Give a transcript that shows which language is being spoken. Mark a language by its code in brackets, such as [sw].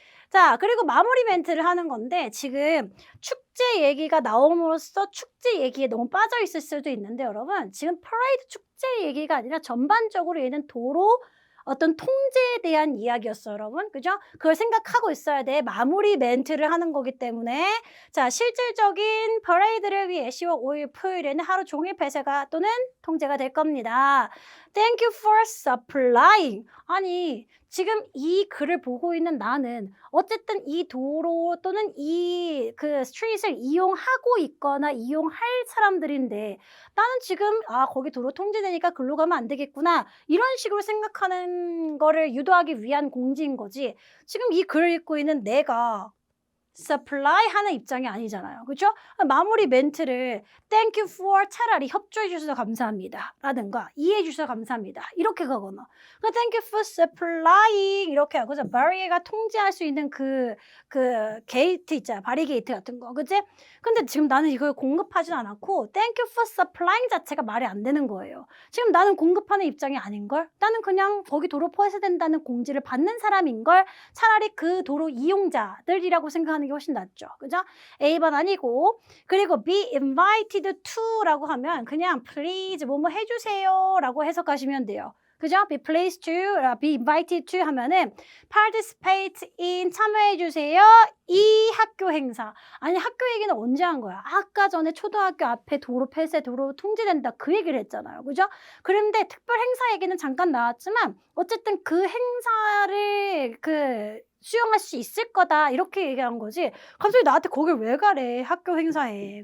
[ko] 자, 그리고 마무리 멘트를 하는 건데 지금 축제 얘기가 나옴으로써 축제 얘기에 너무 빠져 있을 수도 있는데 여러분 지금 퍼레이드 축제 얘기가 아니라 전반적으로 얘는 도로 어떤 통제에 대한 이야기였어, 여러분. 그죠? 그걸 생각하고 있어야 돼. 마무리 멘트를 하는 거기 때문에. 자, 실질적인 퍼레이드를 위해 10월 5일 토요일에는 하루 종일 폐쇄가 또는 통제가 될 겁니다. [en] Thank you for supplying. [ko] 아니, 지금 이 글을 보고 있는 나는 어쨌든 이 도로 또는 이 그 스트릿을 이용하고 있거나 이용할 사람들인데 나는 지금 거기 도로 통제되니까 글로 가면 안 되겠구나 이런 식으로 생각하는 거를 유도하기 위한 공지인 거지. 지금 이 글을 읽고 있는 내가 supply 하는 입장이 아니잖아요. 그렇죠? 마무리 멘트를 thank you for 차라리 협조해 주셔서 감사합니다 라든가 이해해 주셔서 감사합니다 이렇게 가거나 [en] thank you for supplying [ko] 이렇게 하고 barrier가 통제할 수 있는 그 게이트 있잖아. 바리게이트 같은 거. 그치? 근데 지금 나는 이걸 공급하진 않았고 [en] thank you for supplying [ko] 자체가 말이 안 되는 거예요. 지금 나는 공급하는 입장이 아닌걸? 나는 그냥 거기 도로 폐쇄된다는 공지를 받는 사람인걸? 차라리 그 도로 이용자들이라고 생각하는 게 훨씬 낫죠. 그죠? A번 아니고 그리고 [en] be invited to [ko] 라고 하면 그냥 please 뭐뭐 해주세요 라고 해석하시면 돼요. 그죠? [en] be pleased to, be invited to [ko] 하면은 [en] participate in [ko] 참여해주세요. 이 학교 행사. 아니 학교 얘기는 언제 한 거야? 아까 전에 초등학교 앞에 도로 폐쇄, 도로 통제된다 그 얘기를 했잖아요. 그죠? 그런데 특별 행사 얘기는 잠깐 나왔지만 어쨌든 그 행사를 수용할 수 있을 거다 이렇게 얘기한 거지 갑자기 나한테 거길 왜 가래 학교 행사에.